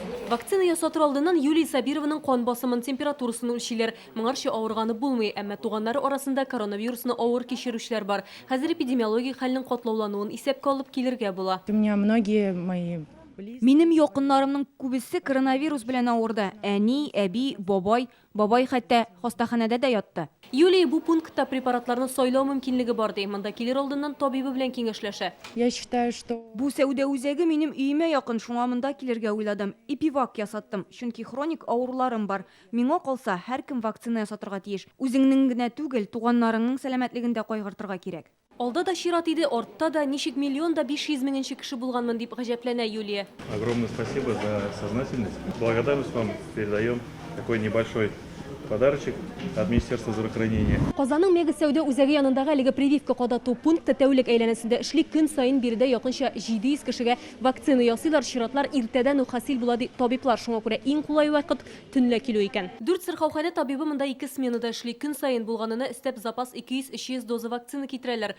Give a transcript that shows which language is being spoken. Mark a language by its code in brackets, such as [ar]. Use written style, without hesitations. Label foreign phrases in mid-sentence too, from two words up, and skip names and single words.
[tt] Вакцина ясатыр алдынан Юлия Сабированың кан басымын температурасын үлчиләр. Моңарчы авырганы булмый, әмма туганнары арасында коронавирусны авыр кичерүчләр бар. Хәзер эпидемиологик хәлнең катлаулануын исәпкә алып килергә була. [ru] У меня многие мои [tt] Минем якыннарымның күбесе коронавирус белән авырды. Әни, әби, бабай хәтта хастаханәдә дә ятты. Юлия бу пунктта препаратларны сайлау мөмкинлеге бар ди. Монда килер алдыннан табибы белән киңәшләшә. [ru] я считаю, что [tt] Бу сәүдә үзәге минем өемә якын, шуңа монда килергә уйладым. Эпивак ясаттым, чөнки хроник авыруларым бар. Миңа калса, һәркем вакцина ясатырга тиеш. Үзеңнең генә түгел, туганнарыңның сәламәтлеген дә кайгыртырга кирәк. Алда да чират иде, артта да ничек миллион да 500 меңенче кеше булганмын дип гаҗәпләнә Юлия. [ru] Огромное спасибо за сознательность. Благодарность вам передаем. Такой небольшой подарочек от Министерства здравоохранения. [tt] Казанның мега сәүдә үзәге янындагы әлеге прививка кадату пункты тәүлек әйләнәсендә эшли, көн сайын биредә якынча 700 кешегә вакцина ясыйлар. Чиратлар иртәдән үк хасил була ди табиблар. Шуңа күрә иң кулай вакыт төнлә килү икән. 4 сырхауханә табибы монда 2 сменада эшли, көн сайын булганына истәп запас 200-300 доза вакцина китерәләр.